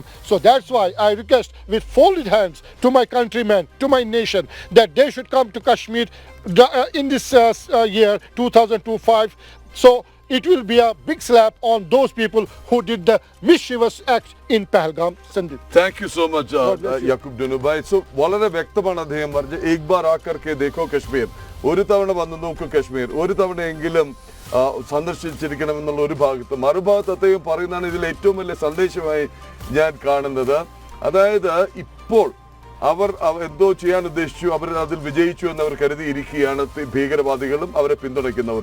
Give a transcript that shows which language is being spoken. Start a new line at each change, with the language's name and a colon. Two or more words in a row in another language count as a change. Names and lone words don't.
English: So that's why I request with folded hands to my countrymen, to my nation, that they should come to Kashmir in this year 2025. So it will be a big slap on those people who did the mischievous act in Pahalgam. Sandeep. Thank you so much, Yaqub Dunubai.
Malayalam: So വളരെ വ്യക്തമാണ് അദ്ദേഹം പറഞ്ഞത്.
Hindi: एक बार आकर के देखो कश्मीर.
Malayalam: ഒരു തവണ വന്ന് നോക്കൂ കശ്മീർ. ഒരു തവണയെങ്കിലും സന്ദർശിച്ചിരിക്കണമെന്നുള്ള ഒരു ഭാഗത്ത്. മറുഭാഗത്ത് അദ്ദേഹം പറയുന്നതാണ് ഇതിൽ ഏറ്റവും വലിയ സന്ദേശമായി ഞാൻ കാണുന്നത്. അതായത് ഇപ്പോൾ അവർ എന്തോ ചെയ്യാൻ ഉദ്ദേശിച്ചു, അവർ അതിൽ വിജയിച്ചു എന്നവർ കരുതിയിരിക്കുകയാണ് ഭീകരവാദികളും അവരെ പിന്തുണയ്ക്കുന്നവർ.